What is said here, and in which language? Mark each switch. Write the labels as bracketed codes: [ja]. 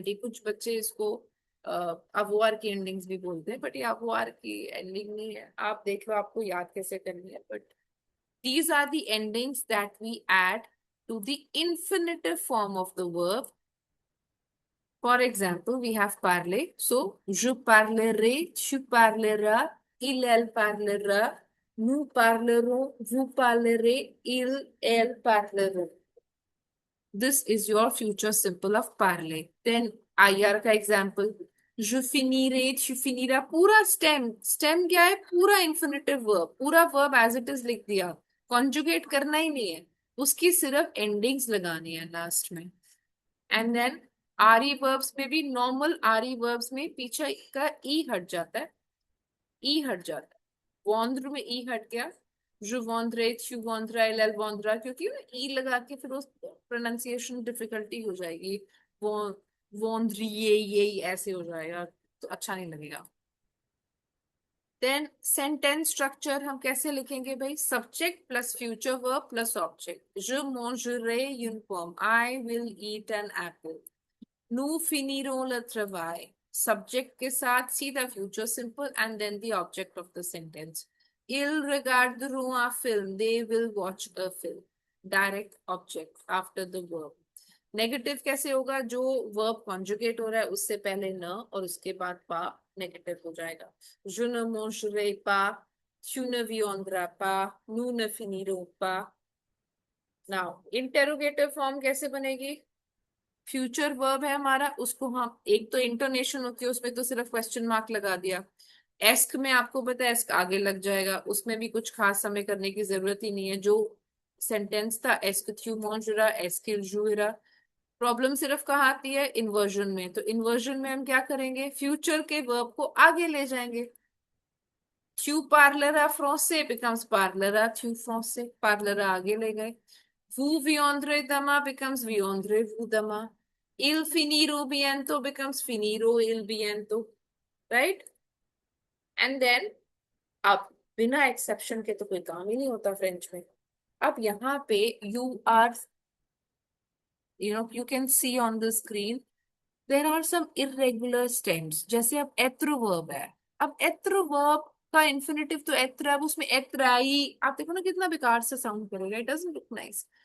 [hi] कुछ बच्चे इसको अवोआर की एंडिंग्स भी बोलते हैं, बट ये अवोआर की एंडिंग नहीं है. आप देख लो आपको याद कैसे करनी है. [en] But these are the endings that we add to the infinitive form of the verb. For example, we have parler. [fr] So, je parlerai, tu parleras, elle parlera, nous parlerons, vous parlerez, elle parleront. [en] This is your future simple of parler. Then IR का example. [fr] Je finirai, tu finiras. [hi] पूरा [fr] stem. [hi] Stem क्या है? [en] पूरा infinitive verb. पूरा verb as it is [hi] लिख दिया. Conjugate करना ही नहीं है. उसकी सिर्फ endings लगानी है last में. [en] And then [hi] आरी वर्ब्स में भी नॉर्मल आरी वर्ब्स में पीछे का ई हट जाता है, ई हट जाता है। वॉन्द्र में ई हट गया, [fr] जो वॉन्द्रे थ्यू वॉन्द्रा एल वॉन्द्रा, [hi] क्योंकि ना ई लगा के फिर उस प्रोनाउंसिएशन डिफिकल्टी हो जाएगी। वो वॉन्द्रिए ये ऐसे हो जाएगा, तो अच्छा नहीं लगेगा। [en] then sentence structure [hi] हम कैसे लिखेंगे भाई? [en] Subject plus future verb plus object. [fr] Je mangerai une pomme, I will eat an apple. Nous finirons le travail. [en] Subject के साथ सीधा future simple and then the object of the sentence. [fr] Ils regarderont un film. [en] They will watch a film. Direct object after the verb. [hi] Negative कैसे होगा? जो verb conjugate हो रहा है उससे पहले न और उसके बाद पा नेगेटिव हो जाएगा। [fr] Je ne mangerai pas, tu ne viendras pas, nous ne finirons pas. [hi] Now interrogative form कैसे बनेगी? फ्यूचर वर्ब है हमारा, उसको हम एक तो इंटोनेशन होती है उसमें तो सिर्फ क्वेश्चन मार्क लगा दिया। एस्क में आपको पता है एस्क आगे लग जाएगा, उसमें भी कुछ खास समय करने की जरूरत ही नहीं है। जो सेंटेंस था [fr] एस्क थ्यू मॉन्जुरा एस्किल जुरा। [hi] प्रॉब्लम सिर्फ कहाँ आती है? इन्वर्जन में। तो इन्वर्जन में हम क्या करेंगे? फ्यूचर के वर्ब को आगे ले जाएंगे। [fr] Tu parleras français [en] becomes [fr] parlera tu français, parlera [hi] आगे ले गए। [fr] Vous viendrez demain [en] becomes [fr] viendrez-vous demain. Il finiront bientôt becomes finiront il bientôt. [en] Right? [hi] And then अब बिना एक्सेप्शन के तो कोई काम ही नहीं होता फ्रेंच में। अब यहाँ पे [en] You are, you can see on the screen there are some irregular stems. [hi] जैसे अब एत्र वर्ब है, अब एत्र वर्ब का इन्फिनेटिव तो एत्र, अब उसमें एत्राई, आप देखो ना कितना बेकार से साउंड करेगा, [en] It doesn't look nice.